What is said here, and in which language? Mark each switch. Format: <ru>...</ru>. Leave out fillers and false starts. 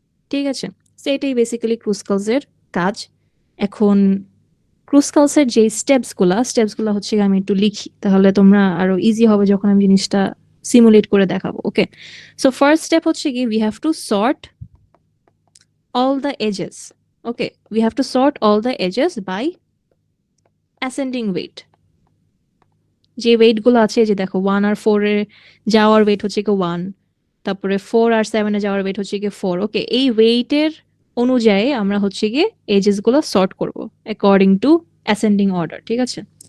<bn>ঠিক আছে, সেটাই বেসিক্যালি ক্রুসকালসের কাজ। এখন ক্রুসকালসের যে স্টেপসগুলো হচ্ছে আমি একটু লিখি, তাহলে তোমরা আরো ইজি হবে যখন আমি জিনিসটা সিমুলেট করে দেখাবো।</bn> <en>okay, so first step</en> <bn>হচ্ছে কি</bn> <en>We have to sort all the edges. Okay, we have to sort all the edges by ascending weight.</en> <bn>যে ওয়েট গুলো আছে যে দেখো 1 আর 4 এ যাওয়ার ওয়েট হচ্ছে কি 1, তারপরে 4 আর 7 এ যাওয়ার ওয়েট হচ্ছে কি 4। ওকে, এই ওয়েটের অনুযায়ী আমরা হচ্ছে গিয়ে এজেস গুলো সর্ট করব</bn> <en>according to ascending order,</en> <bn>ঠিক আছে?</bn>